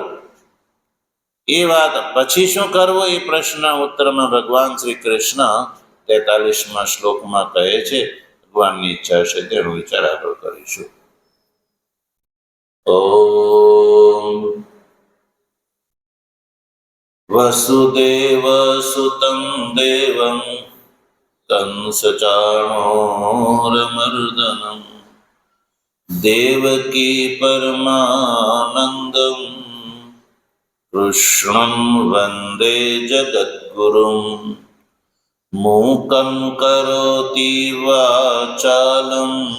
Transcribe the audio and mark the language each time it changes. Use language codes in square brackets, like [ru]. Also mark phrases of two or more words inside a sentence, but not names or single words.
[gu] એ વાત પછી શું કરવું એ પ્રશ્નના ઉત્તરમાં ભગવાન શ્રી કૃષ્ણ 43મા શ્લોકમાં કહે છે. ભગવાનની ઈચ્છા છે તેનો વિચાર આગળ કરીશું. [sa] ઓમ वसुदेवसुतं देवं कंसचाणूरमर्दनं देवकी परमानन्दं कृष्णं वन्दे जगद्गुरुम् मूकं करोति वाचालं